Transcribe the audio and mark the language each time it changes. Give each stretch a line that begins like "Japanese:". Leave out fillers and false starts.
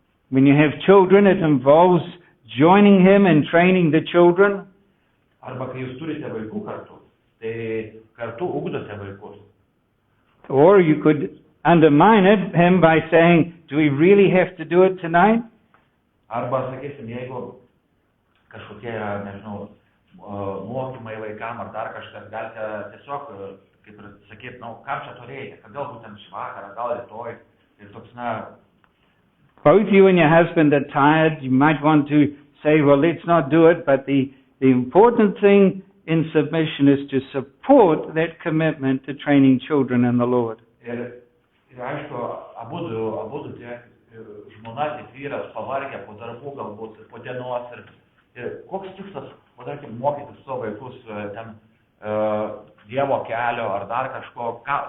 English: When you have children, it involves joining him and training the children.
Lithuanian: Arba kai jūs turite vaikų kartu, tai kartu ugdote vaikus.
English: Or you could undermine him by saying, do we really have to do it tonight?
Lithuanian: Arba, sakysim, jeigu kažkokie yra, nežinau, mokymai vaikam ar dar kažkas, galite tiesiog, kaip ir sakyt, kam čia to reikia, kad gal būtent šį vakarą, gal rytoj. Ir toks,
English: Both you and your husband are tired. You might want to say, well, let's not do it. But the important thing in submission is to support that commitment to training children in the Lord.
Lithuanian: Ir aišku, abudu tiek žmona, tiek vyras pavargę po darbų, galbūt po dienos. Ir koks tikslas, padarkim, mokyti savo vaikus ten Dievo kelio ar dar kažko.